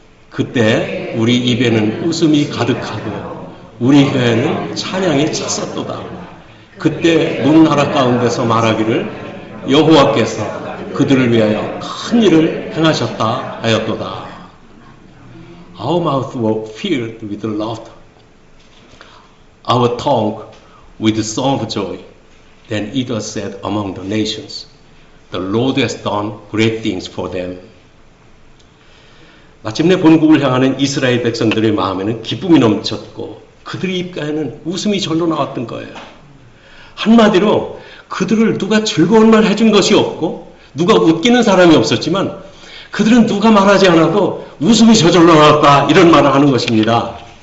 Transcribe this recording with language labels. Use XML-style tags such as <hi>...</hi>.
<ko>그때 우리 입에는 웃음이 가득하고 우리 혀에는 찬양이 찼었도다. 그때 문 나라 가운데서 말하기를 여호와께서 그들을 위하여 큰 일을 행하셨다 하였도다.</ko> <en>Our mouth were filled with laughter, our tongue with song of joy. Then it was said among the nations, the Lord has done great things for them.</en> <ko>마침내 본국을 향하는 이스라엘 백성들의 마음에는 기쁨이 넘쳤고 그들의 입가에는 웃음이 절로 나왔던 거예요. 한마디로 그들을 누가 즐거운 말 해준 것이 없고 누가 웃기는 사람이 없었지만 그들은 누가 말하지 않아도 웃음이 저절로 나왔다 이런 말을 하는 것입니다.</ko>